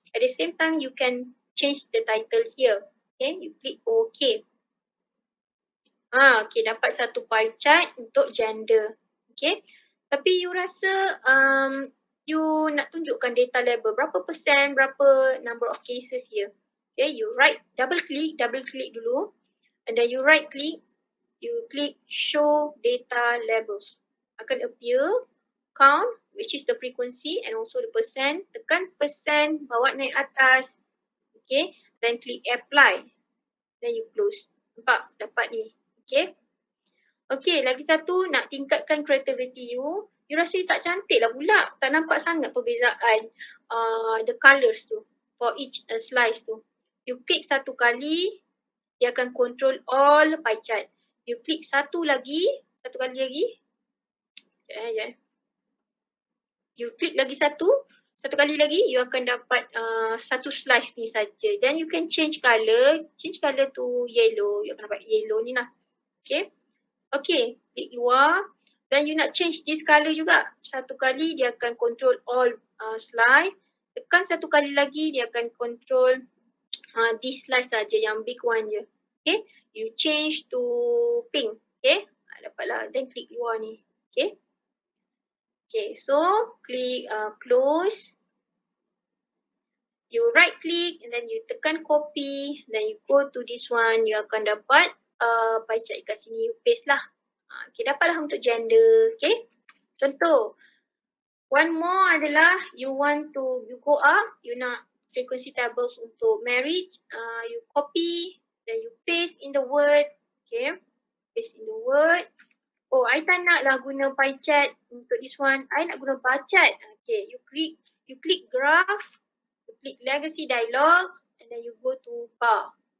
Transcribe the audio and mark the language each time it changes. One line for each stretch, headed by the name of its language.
English: At the same time, you can change the title here. Okay, you click OK.
Malay: Okay, dapat satu pie chart untuk gender. Okay, tapi you rasa you nak tunjukkan data level berapa persen, berapa
English: number of cases here. Okay, you double click dulu. And then you right click, you click show data labels. Akan appear count, which is the frequency and also the percent.
Malay: Tekan percent, bawa naik atas.
English: Okay, then click apply. Then you close.
Malay: Nampak? Dapat ni.
English: Okay.
Malay: Okay, lagi satu nak tingkatkan creativity you. You rasa you tak cantik lah pula. Tak nampak sangat perbezaan the colours tu
English: for each slice
Malay: tu. You click satu kali, dia akan
English: control all pie chart.
Malay: You click satu kali lagi. You click lagi satu kali lagi, you akan dapat satu slice ni saja.
English: Then you can change colour to yellow.
Malay: You akan dapat yellow ni lah.
English: Okay. Okay,
Malay: klik luar.
English: Then you nak change this colour juga.
Malay: Satu kali dia akan control all slide. Tekan satu kali lagi, dia akan
English: control this slice
Malay: saja, yang big one je.
English: Okay, you change to pink.
Malay: Okay, dapatlah.
English: Then
Malay: klik luar ni.
English: Okay. Okay, so klik close. You right click and then you tekan copy. Then you go to this one.
Malay: You akan dapat pie chart kat sini. You paste lah. Okay, dapatlah untuk gender. Okay. Contoh.
English: One more adalah you go up.
Malay: You nak frequency tables untuk marriage.
English: You copy. Then you paste in the Word. Okay. Paste in the Word.
Malay: Oh, I tak nak lah guna pie chart untuk
English: this one.
Malay: I nak guna bar chart.
English: Okay, you click graph, you click legacy dialog, and then you go to bar.